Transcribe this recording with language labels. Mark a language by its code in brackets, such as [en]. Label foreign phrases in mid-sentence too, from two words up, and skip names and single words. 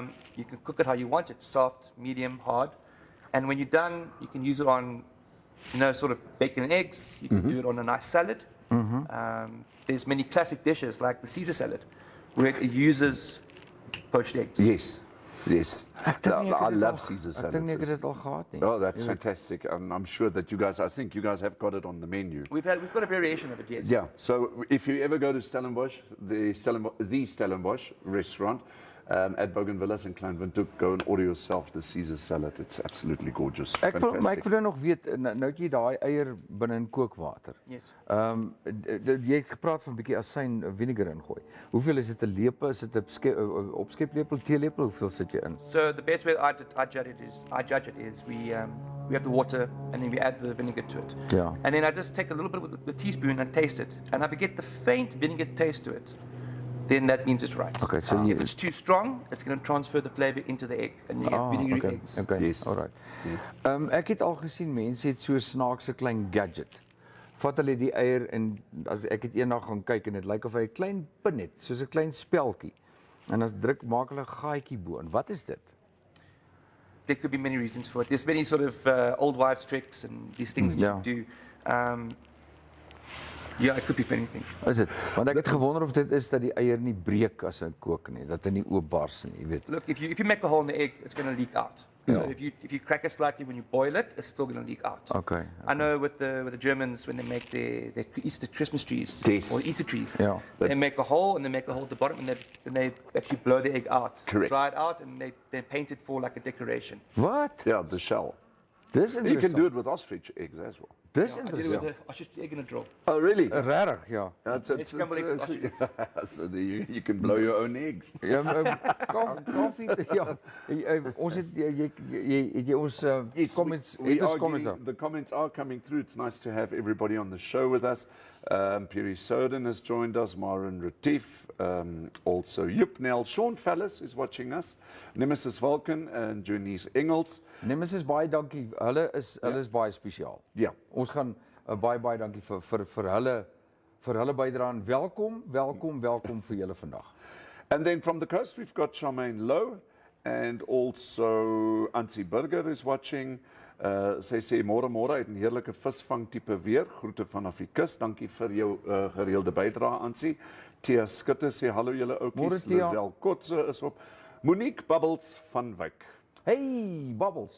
[en] You can cook it how you want it, soft, medium, hard. And when you're done, you can use it on, you know, sort of bacon and eggs. You can do it on a nice salad. There's many classic dishes like the Caesar salad, where it uses poached eggs. Yes, yes. [af] Ek dink nie ek [en] I [af] het dit [en] love [af] al- [en] Caesar [af] Ek dink nie ek het [en] salads. [af] dit al gehad nie. [en] Oh, that's fantastic. I'm sure that I think you guys have got it on the menu. We've got a variation of it, yes. Yeah, so if you ever go to Stellenbosch, the Stellenbosch restaurant at Bougainvillas in Kleinwindhoek, go and order yourself the Caesar salad. It's absolutely gorgeous. [af] Maar ek [en] Fantastic. [af] wil nog weet, nou het jy daai eier binne in kookwater. [en] Yes. [af] Jy het gepraat van 'n bietjie asyn vinegar ingooi. Hoeveel is dit 'n lepel? Is dit 'n opskeplepel, teelepel? Hoeveel sit jy in? [en] So the best way I judge it is we have the water and then we add the vinegar to it. Yeah. And then I just take a little bit with the teaspoon and taste it. And if I get the faint vinegar taste to it, then that means it's right. Okay, so you- if it's too strong, it's going to transfer the flavor into the egg and you get vinegary okay. eggs. Okay. Yes. Alright. [af] Ek het al gesien mense het so 'n snaakse klein gadget. Vat hulle die eier en as ek het eendag gaan kyk en dit lyk of hy 'n klein pin het, soos 'n klein speltjie. En dan maak hulle 'n gaatjie bo. En wat is dit? [en] There could be many reasons for it. There's many sort of old wives' tricks and these things that Yeah. you do. Yeah, it could be for anything. [af] Is dit? Want ek het gewonder of dit is dat die eier nie breek as hy kook nie, dat hy nie oopbars nie, jy weet. [en] Look, if you make a hole in the egg, it's going to leak out. Yeah. So if you crack it slightly when you boil it, it's still going to leak out. Okay. I know with the Germans when they make their Easter Christmas trees Yes. or Easter trees, Yeah. they make a hole and they make a hole at the bottom and they actually blow the egg out, Correct. dry it out, and they paint it for like a decoration. [af] Wat? [en] Yeah, the shell. [af] Dis [en] You can do [af] interessant. [en] it with ostrich eggs as well. [af] Dis [en] I did it with [af] interessant. [en] a ostrich egg in a drill. Oh, really? [af] Regtig, ja. [en] It's scrambled eggs with ostrich. So you can blow your own eggs. [af] Ja, koffie, ja. Ons het jy ons comments, het ons comments daar. [en] The comments are coming through. It's nice to have everybody on the show with us. Piri Soden has joined us, Maren Retief, also Jupnel. Sean Fallis is watching us, Nemesis Vulcan and Junice Engels. [af] Nemesis baie dankie. Hulle is baie spesiaal. Ja. Ons gaan baie dankie vir hulle bydrae en welkom vir julle vandag. [en] And then from the coast, we've got Charmaine Lowe and also Ansie Burger is watching. [af] Sy sê môre uit 'n heerlike visvang tipe weer. Groete vanaf die kus. Dankie vir jou gereelde bydrae, Ansie. Tia Skutte sê hallo julle Môre, ouetjies. Tia. Lisel Kotse is op. Monique Bubbles van Wyk. [en] Hey, Bubbles.